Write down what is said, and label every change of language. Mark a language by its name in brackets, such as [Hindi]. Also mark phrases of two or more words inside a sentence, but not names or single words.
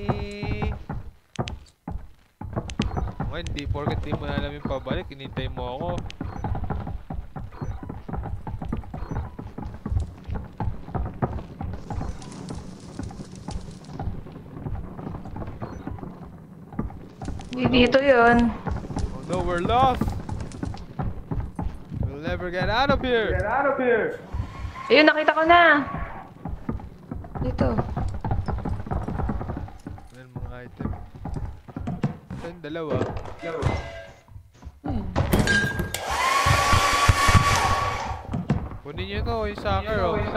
[Filipino] Ngayon, hindi porket di mo na alam yung pabalik, inintay mo ako. Hindi dito yun. [English] Oh no, we're lost! We'll never get out of here! Get out of here! [Filipino] Ayun, nakita ko na. Dito. Ayan mga item. Ito yung dalawa. Kunin nyo to, yung soccer oh.